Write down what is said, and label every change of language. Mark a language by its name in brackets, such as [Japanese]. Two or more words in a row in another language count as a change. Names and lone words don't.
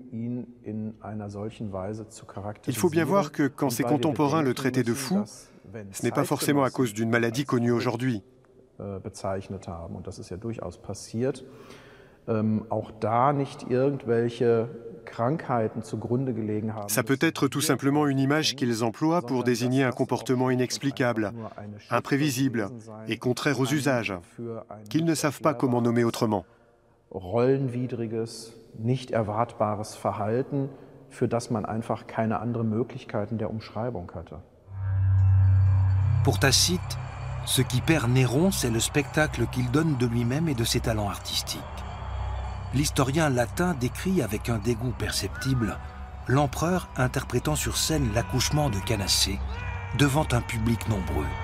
[French] Il faut bien voir que quand ses contemporains le traitaient de fou, ce n'est pas forcément à cause d'une maladie connue aujourd'hui. Ça peut être tout simplement une image qu'ils emploient pour désigner un comportement inexplicable, imprévisible et contraire aux usages, qu'ils ne savent pas comment nommer autrement. [German] Rollenwidriges, nicht erwartbares Verhalten, für das man einfach keine anderen Möglichkeiten der Umschreibung hatte. [French] Pour Tacite, ce qui perd Néron, c'est le spectacle qu'il donne de lui-même et de ses talents artistiques. L'historien latin décrit avec un dégoût perceptible l'empereur interprétant sur scène l'accouchement de Canacée devant un public nombreux.